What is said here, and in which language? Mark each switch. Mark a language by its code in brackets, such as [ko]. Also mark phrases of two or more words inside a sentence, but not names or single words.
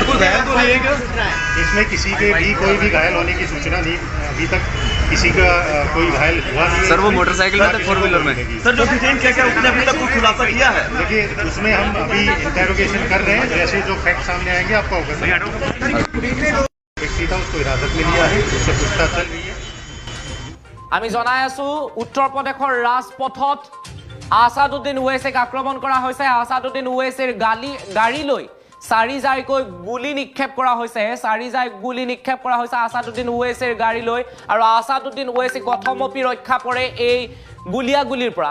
[hi] सर, कोई घायल तो नहीं है क्या? इसमें किसी के भी कोई भी घायल होने की सूचना नहीं, अभी तक किसी का कोई घायल हुआ नहीं है। सर वो मोटरसाइकिल में थे, 4 व्हीलर में। सर जो डिटेन किया गया उसने अभी तक कोई खुलासा किया है? देखिए उसमें हम अभी इंटेरोगेशन कर रहे हैं, जैसे जो फैक्ट सामने आएंगे आपको अवगत व्यक्ति था उसको हिरासत में लिया है, उससे पूछताछ चल रही है। [as] আমি জনাই আছো উত্তৰ প্ৰদেশৰ ৰাজপথত আসাদুদ্দিন ওৱেইছিক আক্ৰমণ কৰা হৈছে। আসাদুদ্দিন ওৱেইছিৰ গাড়ী লৈ চাৰিজাইকৈ গুলি নিক্ষেপ কৰা হৈছে। চাৰিজাই গুলি নিক্ষেপ কৰা হৈছে আসাদুদ্দিন ওৱেইছিৰ গাড়ী লৈ, আৰু আসাদুদ্দিন ওৱেইছিক প্ৰথমপি ৰক্ষা কৰে এই গুলিয়াগুলিৰ পৰা।